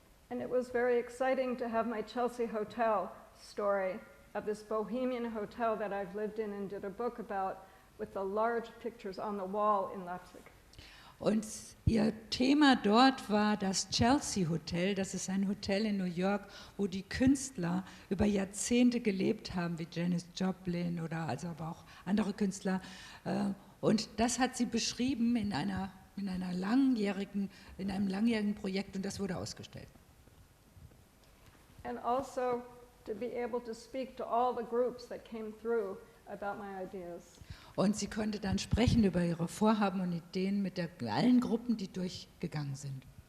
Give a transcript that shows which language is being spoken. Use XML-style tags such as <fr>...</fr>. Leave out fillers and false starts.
<en>And it was very exciting to have my Chelsea Hotel story of this bohemian hotel that I've lived in and did a book about with the large pictures on the wall in Leipzig.</en> <de>Und ihr Thema dort war das Chelsea Hotel. Das ist ein Hotel in New York, wo die Künstler über Jahrzehnte gelebt haben, wie Janis Joplin oder also aber auch andere Künstler. Und das hat sie beschrieben in einem langjährigen Projekt und das wurde ausgestellt.</de> <en>And also to be able to speak to all the groups that came through about my ideas.</en> <de>Und sie konnte dann sprechen über ihre Vorhaben und Ideen mit allen Gruppen, die durchgegangen sind.</de>